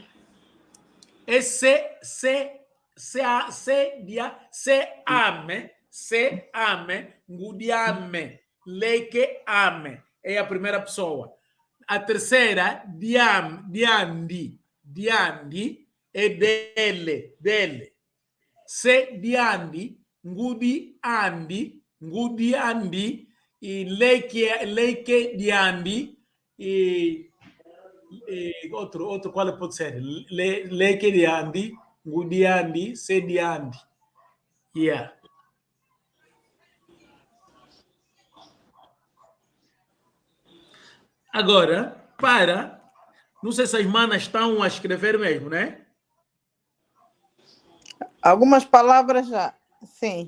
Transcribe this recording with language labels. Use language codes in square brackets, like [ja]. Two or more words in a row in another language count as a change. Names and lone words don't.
[kg] É se ame, ngudiame, leke ame. [pt] É a primeira pessoa. A terceira, diandi, é dele. [kg] Se diandi, ngudi andi, e leke diandi, [pt] e outro qual pode ser? [kg] Leke diandi, ngudi andi, se diandi. [pt] Yeah. Agora, não sei se as manas estão a escrever mesmo, né? Algumas palavras já, sim.